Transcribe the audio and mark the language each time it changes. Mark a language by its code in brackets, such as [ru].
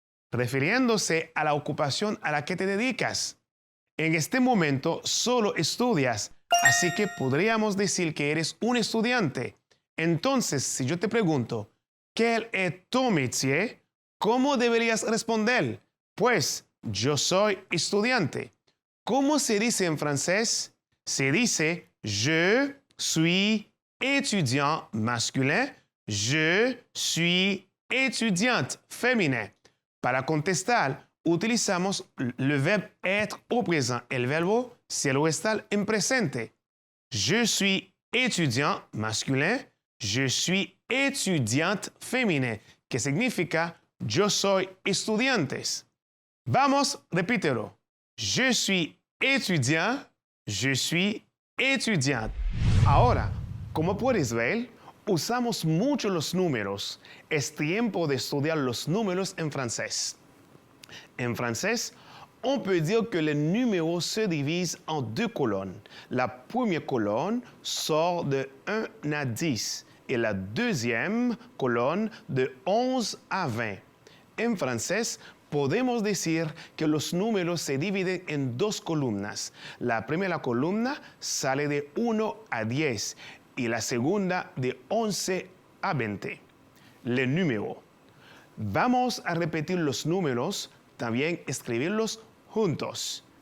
[es] Refiriéndose a la ocupación a la que te dedicas. En este momento solo estudias, así que podríamos decir que eres un estudiante. Entonces, si yo te pregunto, [fr] ¿quel est ton métier? [es] ¿Cómo deberías responder? Pues, yo soy estudiante. ¿Cómo se dice en francés? Se dice, [fr] je suis étudiant masculin, je suis étudiante féminin. [es] Para contestar, utilizamos [fr] le verbe être au présent. [es] El verbo se lo está en presente. [fr] Je suis étudiant masculin, je suis étudiante féminin, [es] que significa yo soy estudiantes. Vamos, repítelo. [fr] Je suis étudiant, je suis étudiante. [es] Ahora, como puedes ver, usamos mucho los números. Es tiempo de estudiar los números en francés. [fr] En francés, on peut dire que les numéros se divisent en deux colonnes. La première colonne sort de 1 à 10 et la deuxième colonne de 11 à 20. [es] En francés, podemos decir que los números se dividen en dos columnas. La primera columna sale de 1 a 10 y la segunda de 11 a 20. [fr] Les numéros. [es] Vamos a repetir los números, también escribirlos juntos.